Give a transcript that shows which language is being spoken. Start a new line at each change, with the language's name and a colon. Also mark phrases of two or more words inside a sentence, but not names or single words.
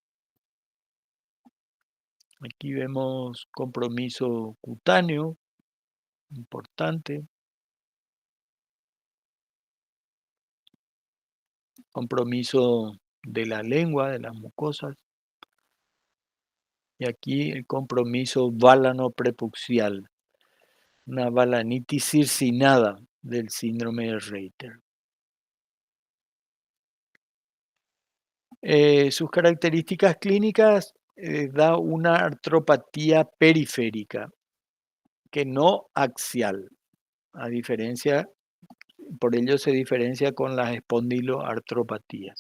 Spanish: Aquí vemos compromiso cutáneo, importante, compromiso de la lengua, de las mucosas, y aquí el compromiso balano-prepucial, una balanitis circinada del síndrome de Reiter. Sus características clínicas da una artropatía periférica, que no axial, a diferencia, por ello se diferencia con las espondiloartropatías.